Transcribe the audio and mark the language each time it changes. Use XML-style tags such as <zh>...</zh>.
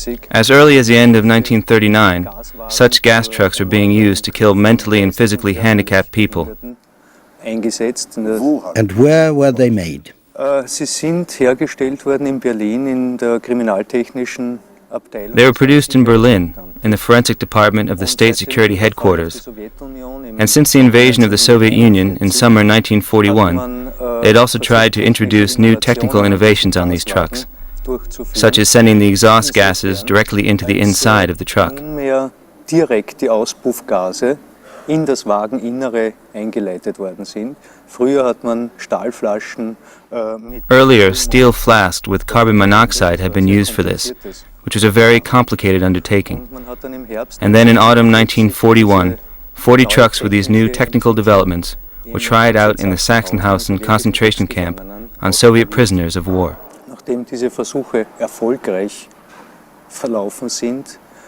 <en>As early as the end of 1939, such gas trucks were being used to kill mentally and physically handicapped people. And where were they made?</en> <de>Sie sind hergestellt worden in Berlin in der kriminaltechnischen Abteilung.</de> <en>They were produced in Berlin, in the forensic department of the State Security Headquarters. And since the invasion of the Soviet Union in summer 1941, they had also tried to introduce new technical innovations on these trucks, such as sending the exhaust gases directly into the inside of the truck.</en> <de>Direkt die Auspuffgase in das Wageninnere eingeleitet worden sind. Früher hat man Stahlflaschen</de> <en>Earlier, steel flasks with carbon monoxide had been used for this, which was a very complicated undertaking. And then in autumn 1941, 40 trucks with these new technical developments were tried out in the Sachsenhausen concentration camp on Soviet prisoners of war.</en> <de>Nachdem diese Versuche erfolgreich verlaufen sind,</de>